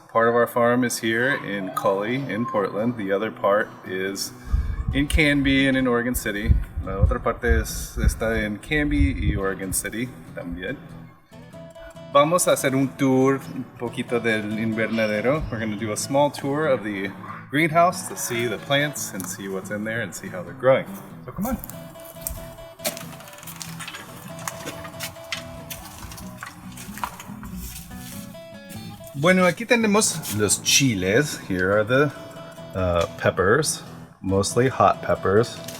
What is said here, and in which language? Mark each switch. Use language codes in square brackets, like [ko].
[en] Part of our farm is here in Collie, in Portland. The other part is in Canby and in Oregon City. [es] La otra parte está en Canby y Oregon City también. Vamos a hacer un tour un poquito del invernadero. [en] We're going to do a small tour of the greenhouse to see the plants and see what's in there and see how they're growing. So come on. [es] Bueno, aquí tenemos los chiles. [en] Here are the peppers, mostly hot peppers.